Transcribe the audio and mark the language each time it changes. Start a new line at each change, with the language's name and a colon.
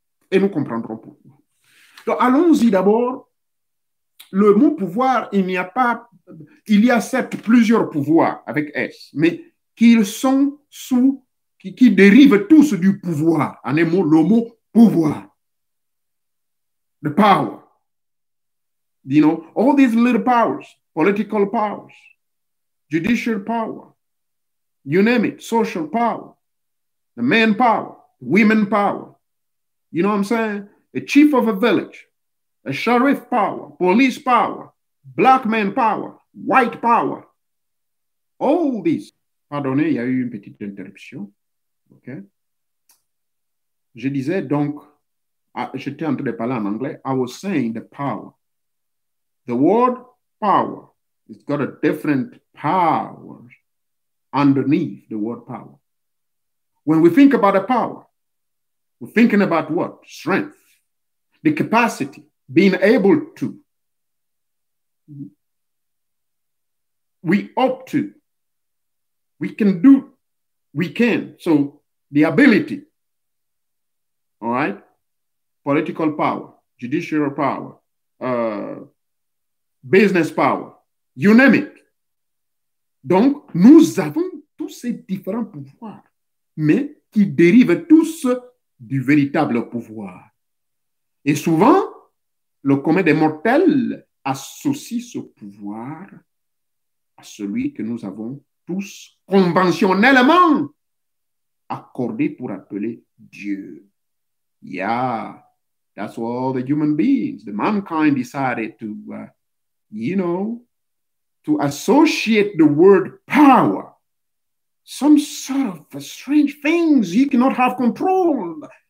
French: Et nous comprendrons pourquoi. Donc, allons-y d'abord. Le mot pouvoir, il n'y a pas, il y a certes plusieurs pouvoirs avec S, mais qu'ils sont sous, qui dérivent tous du pouvoir, en un mot, le mot pouvoir.
English: The power. All these little powers, political powers, judicial power, you name it, social power, the man power, women power, you know what I'm saying? The chief of a village. A sheriff power, police power, black man power, white power. All this.
French: Pardonnez, il y a eu une petite interruption. Okay. Je disais donc, j'étais en train de parler en anglais.
English: I was saying the power. The word power, it's got a different power underneath the word power. When we think about a power, we're thinking about what? Strength. The capacity. Being able to, we ought to, we can do, we can. So the ability, all right, political power, judicial power, business power, you name it.
French: Donc, nous avons tous ces différents pouvoirs, mais qui dérivent tous du véritable pouvoir. Et souvent, le commun des mortels associe ce pouvoir à celui que nous avons tous conventionnellement accordé pour appeler Dieu.
English: Yeah, that's what all the human beings, the mankind decided to, to associate the word power. Some sort of strange things you cannot have control.